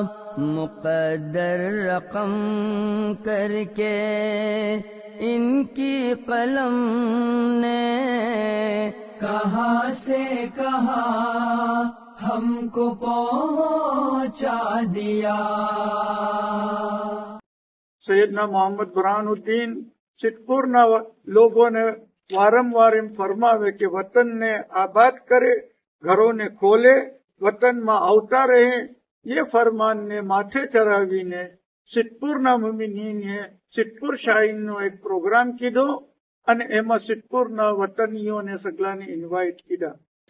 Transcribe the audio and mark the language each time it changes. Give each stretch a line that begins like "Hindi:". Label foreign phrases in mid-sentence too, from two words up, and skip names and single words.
Urdu: مقدر رقم کر کے ان کی قلم نے کہاں سے کہاں ہم کو پہنچا دیا.
Gujarati: સૈયદના મોહમ્મદ બુરહાનુદ્દીન સિદ્ધપુરના લોકોને વારંવાર એમ ફરમાવે કે વતનને આબાદ કરે, ઘરોને ખોલે, વતનમાં આવતા રહે. એ ફરમાનને માથે ચરાવીને સિદ્ધપુરના મુમિનીને સિદ્ધપુર શાહીનો એક પ્રોગ્રામ કીધો અને એમાં સિદ્ધપુરના વતનીઓને સગલાને ઇન્વાઇટ કીધા.